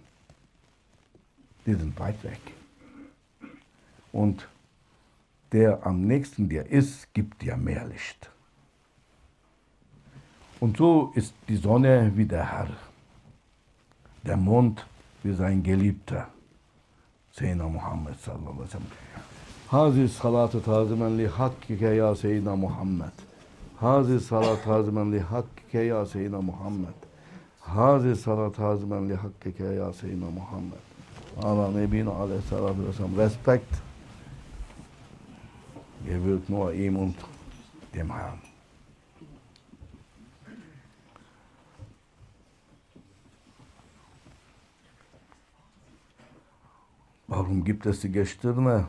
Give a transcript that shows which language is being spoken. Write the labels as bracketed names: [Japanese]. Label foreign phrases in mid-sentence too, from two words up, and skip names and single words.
[German] Die sind weit weg. Und der am nächsten dir ist, gibt dir mehr Licht. Und so ist die Sonne wie der Herr, der Mond wie sein Geliebter, [Arabic] سيدنا محمد صلى الله عليه وسلم. هذه الصلاة تعظيما ل حقك يا سيدنا محمد. هذه الصلاة تعظيما ل حقك يا سيدنا محمد. هذه الصلاة تعظيما ل حقك يا سيدنا محمد. الله نبينا عليه الصلاة والسلام. [German] Respekt gebührt nur ihm und dem Herrn. Warum gibt es die Gestirne?